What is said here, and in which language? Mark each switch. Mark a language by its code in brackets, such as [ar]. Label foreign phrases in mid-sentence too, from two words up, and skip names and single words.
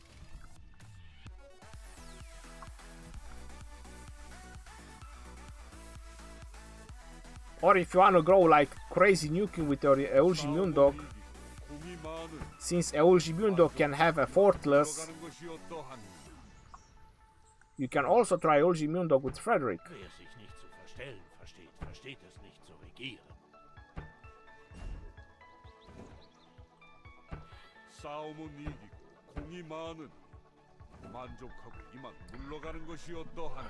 [en] Or if you wanna go like crazy nuking with your Eulji Mundok, since Eulji Mundok can have a fortress, you can also try Eulji Mundok with Frederick. [de] Wer sich nicht zu verstellen versteht, versteht es nicht zu regieren. [ko] 싸움은 이기고 공이 많은 만족하고 이만 물러가는 것이 어떠한?